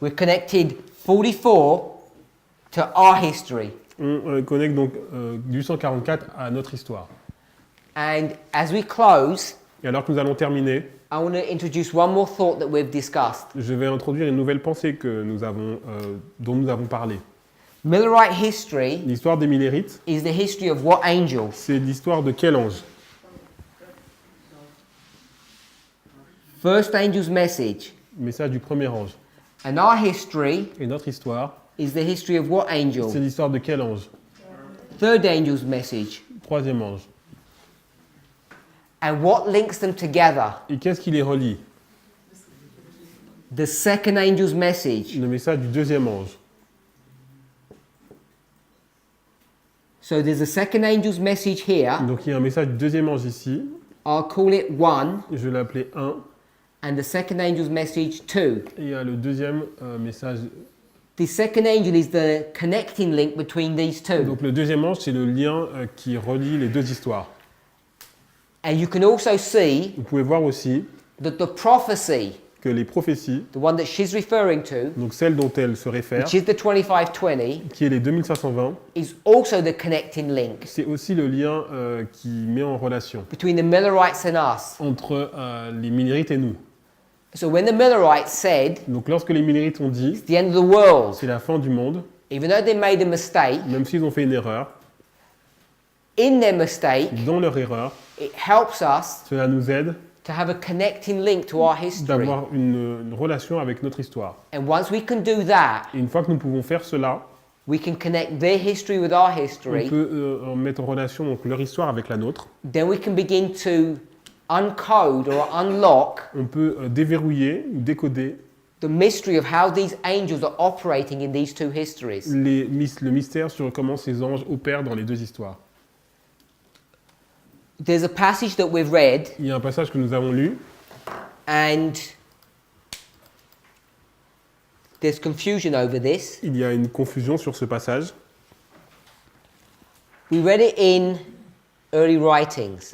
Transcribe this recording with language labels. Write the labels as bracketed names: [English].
[English] We're connected 44 to our history. [French] On connecte donc du 144 à notre histoire. [English] And as we close, [French] Et alors que nous allons terminer, [English] I want to introduce one more thought that we've discussed. [French] je vais introduire une nouvelle pensée dont nous avons parlé. [English] Millerite history [French] L'histoire des Millérites, [English] is the history of what angel? [French] c'est l'histoire de quel ange? [English] First angel's message. [French] Message du premier ange. [English] And our history [French] Et notre histoire, [English] is the history of what [French] c'est [English] angel? [French] l'histoire de quel ange? [English] Third angel's message. [French] Troisième ange. [English] And what links them together? [French] Et qu'est-ce qui les relie? [English] The second angel's message. [French] Le message du deuxième ange. [English] So there's a second angel's message here. [French] Donc il y a un message du deuxième ange ici. [English] I'll call it 1. [French] Je vais l'appeler 1. [English] And the second angel's message 2. [French] Et il y a le deuxième message. [English] The second angel is the connecting link between these two. [French] Donc le deuxième ange, c'est le lien qui relie les deux histoires. [English] And you can also see [French] Vous pouvez voir aussi [English] that the prophecy, [French] que les prophéties, [English] the one that she's referring to, [French] donc celle dont elle se réfère, [English] which is the 25-20, [French] qui est les 2520, [English] is also the connecting link [French] c'est aussi le lien qui met en relation [English] between the Millerites and us. [French] entre les Millérites et nous. [English] So when the Millerites said, [French] Donc lorsque les Millérites ont dit [English] it's the end of the world, [French] c'est la fin du monde, [English] even though they made a mistake, [French] même s'ils ont fait une erreur, [English] in their mistake, [French] dans leur erreur, [English] it helps us [French] cela nous aide [English] to have a connecting link to our history. [French] d'avoir une relation avec notre histoire. [English] And once we can do that, [French] Et une fois que nous pouvons faire cela, [English] we can connect their history with our [French] on [English] history. [French] peut mettre en relation donc, leur histoire avec la nôtre. [English] Then we can begin to uncode or unlock [French] On peut déverrouiller ou décoder [English] the mystery of how these angels are operating in these two histories. [French] le mystère sur comment ces anges opèrent dans les deux histoires. [English] There's a passage that we've read, [French] Il y a un passage que nous avons lu, [English] and there's confusion over this. [French] il y a une confusion sur ce passage. [English] We read it in early writings,